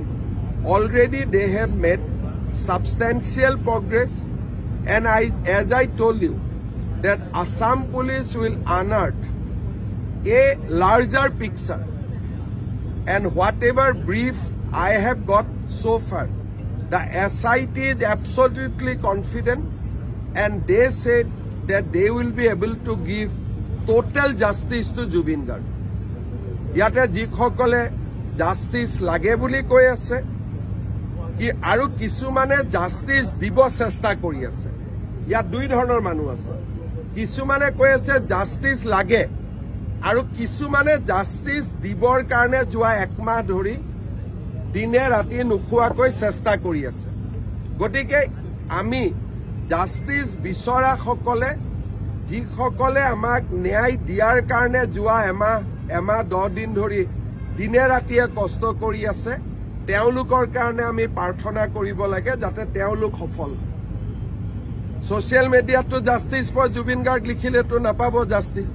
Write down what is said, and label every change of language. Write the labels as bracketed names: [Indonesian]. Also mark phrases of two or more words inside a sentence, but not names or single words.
[English] Already they have made substantial progress, and as I told you that Assam Police will unearth a larger picture, and whatever brief I have got so far, the SIT is absolutely confident, and they said that they will be able to give total justice to Jubin Garg. [Assamese] য'তে যিসকলে justice লাগে বুলি কৈ আছে কি আৰু কিছুমানে justice দিব চেষ্টা কৰি আছে. ইয়া দুই ধৰণৰ মানুহ আছে, কিছুমানে কৈ আছে justice লাগে আৰু কিছুমানে justice দিবৰ কাৰণে যোৱা এমাহ ধৰি দিনে ৰাতি নুখুৱাকৈ চেষ্টা কৰি আছে. গতিকে আমি justice বিচৰা সকলে যিসকলে আমাক ন্যায় দিয়াৰ কাৰণে যোৱা এমাহ 10 দিন ধৰি দিনে ৰাতিয়ে কষ্ট কৰি আছে, তেওঁলোকৰ কাৰণে আমি প্ৰাৰ্থনা কৰিব লাগে যাতে তেওঁলোক সফল। [English] social mediato justice for Jubin Garg [Assamese] লিখিলেতো নাপাব জাস্টিস।